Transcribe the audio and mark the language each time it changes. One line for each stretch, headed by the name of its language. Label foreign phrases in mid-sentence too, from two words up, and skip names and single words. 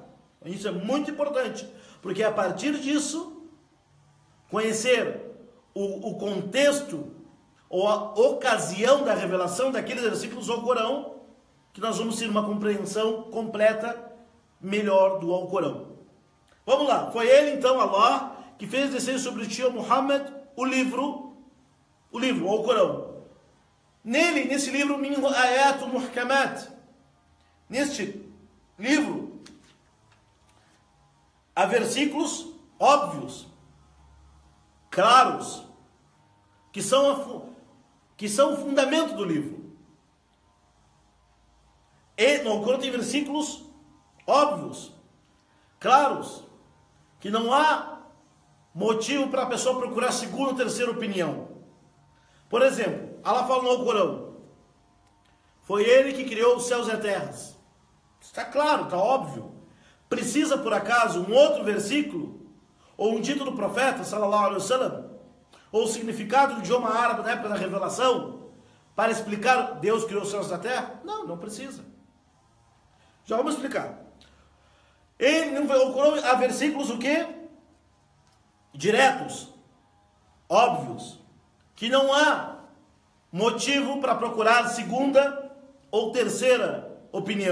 Portuguese: Isso é muito importante, porque a partir disso, conhecer o contexto ou a ocasião da revelação daqueles versículos do Alcorão, que nós vamos ter uma compreensão completa, melhor do Alcorão. Vamos lá, foi ele então, Allah, que fez descer sobre ti, Muhammad, o livro, o Alcorão. Nesse livro,
Arabic: من آيات محكمات,
Portuguese: neste livro, há versículos óbvios, claros, que são o fundamento do livro. E no Alcorão tem versículos óbvios, claros, que não há motivo para a pessoa procurar segunda ou terceira opinião. Por exemplo, Allah fala no Alcorão, foi ele que criou os céus e a terra. Está claro, está óbvio. Precisa, por acaso, um outro versículo, ou um dito do profeta,
Arabic: صلى الله عليه وسلم,
Portuguese: ou o significado do idioma árabe na época da revelação, para explicar Deus criou os céus e a terra? Não, não precisa. Já vamos explicar. No Alcorão há versículos o quê? Diretos, óbvios, que não há motivo para procurar segunda ou terceira opinião.